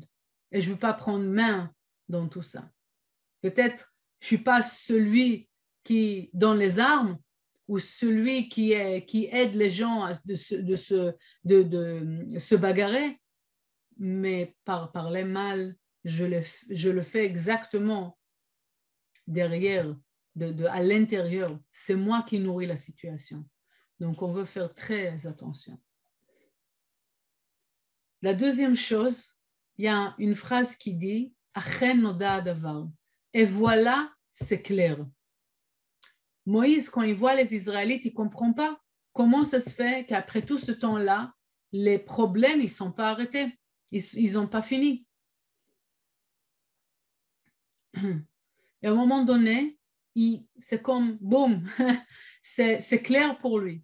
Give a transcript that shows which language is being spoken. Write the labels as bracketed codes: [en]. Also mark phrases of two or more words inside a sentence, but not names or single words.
[fr] Et je ne veux pas prendre main dans tout ça. Peut-être je ne suis pas celui qui donne les armes, ou celui qui aide les gens de se bagarrer, mais par parler mal, je le fais exactement derrière, à l'intérieur. C'est moi qui nourris la situation. Donc, on veut faire très attention. La deuxième chose, il y a une phrase qui dit « [he] אכן נודע הדבר [fr] » et voilà, c'est clair. Moïse, quand il voit les Israélites, il ne comprend pas comment ça se fait qu'après tout ce temps-là, les problèmes, ils ne sont pas arrêtés. Ils n'ont pas fini. Et à un moment donné, c'est comme, boum, c'est clair pour lui.